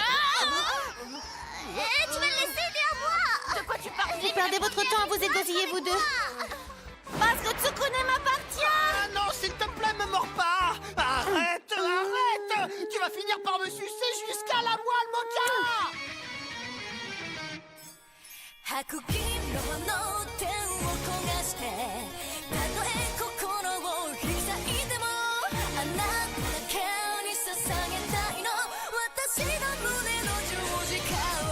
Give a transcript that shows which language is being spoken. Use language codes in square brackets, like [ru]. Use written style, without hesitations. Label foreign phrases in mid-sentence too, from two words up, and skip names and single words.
[fr] Eh, tu vas le laisser, il est à moi. De quoi tu parles? Vous perdez votre temps à vous égosiller, vous deux. Parce que Tsukune m'appartient. Ah non, s'il te plaît, me mords pas. Arrête, arrête. Tu vas finir par me sucer jusqu'à la moelle, Mocha. [ja] 白銀色の手を焦がしてたとえ心を開いてもあなただけに捧げたいの私の胸の十字架